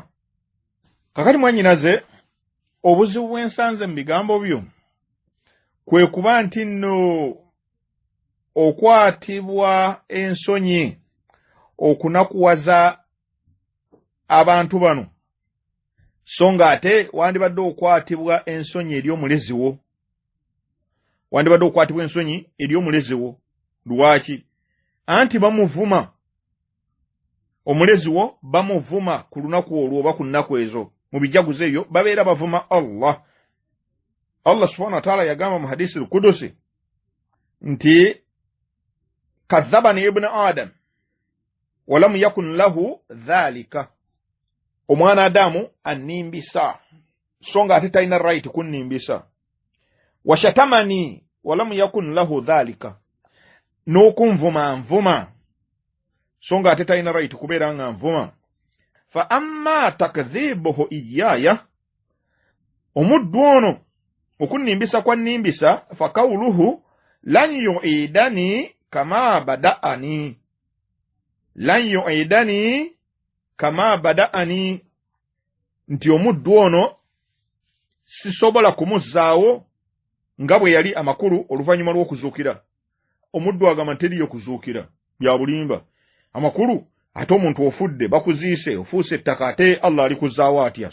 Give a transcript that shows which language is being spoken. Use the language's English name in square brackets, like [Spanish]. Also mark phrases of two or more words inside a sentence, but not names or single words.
[Ganda] Kakati mwanyinaze obuzibu bwensanze mu bigambo byo kwe kuba nti nno okwatibwa ensonyi okunakuwaza abantu bano so nga ate wandibadde okwatibwa ensonyi eri omulezi wo, wandibadde okwatibwa ensonyi eri omulezi wo. Lwaki? Anti bamuvuma omulezi wo, bamuvuma ku lunaku olwo oba ku nnaku ezo mu bijaguzo eyo babeera bavuma Allah. [Arabic] الله سبحانه وتعالى [Ganda] yagamba mu hadisi al-Qudusi nti [Arabic] كذبني ابن آدم ولم يكن له ذلك, [Ganda] omwana Adamu annimbisa so nga ate talina right kunnimbisa. [Arabic] وشتمني ولم يكن له ذلك, [Ganda] n'okunvuma nvuma so nga ate talina right kubeera nga nvuma. [Arabic] فأما تكذيبه إياي, [Ganda] omuddu ono okunnimbisa kwa nnimbisa, [Arabic] فقوله لن يعيدني كما بدأني، لن يعيدني كما بدأني, [Ganda] nti omuddu ono sisobola kumuzzaawo nga bwe yali amakulu oluvannyuma lw'okuzuukira. Omuddu agamba teriyo kuzuukira bya bulimba amakulu, ate omuntu ofudde bakuziise ofuuse ettaka ate Allah alikuzzaawo atya?